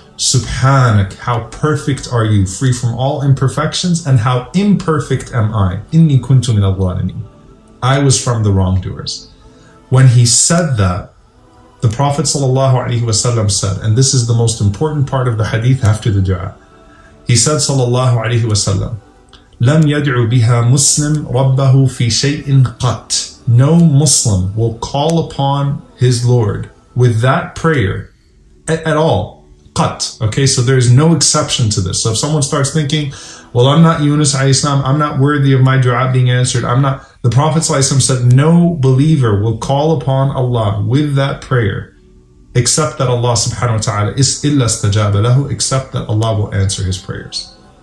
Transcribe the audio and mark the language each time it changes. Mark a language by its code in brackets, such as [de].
[en] Subhanak, how perfect are you, free from all imperfections, and how imperfect am I. [ar] Inni kuntu min al-zalimin. [en] I was from the wrongdoers. When he said that, the Prophet ﷺ said, and this is the most important part of the hadith after the dua. He said, [ar] sallallahu alayhi wasallam, لم يدعو بها مسلم ربه في شيء قط. [en] No Muslim will call upon his Lord with that prayer at all. Qat. Okay, so there's no exception to this. So if someone starts thinking, well, I'm not Yunus alayhi salam, I'm not worthy of my dua being answered, the Prophet ﷺ said, no believer will call upon Allah with that prayer except that Allah subhanahu wa ta'ala is [ar] illa istajaba lahu, [en] except that Allah will answer his prayers.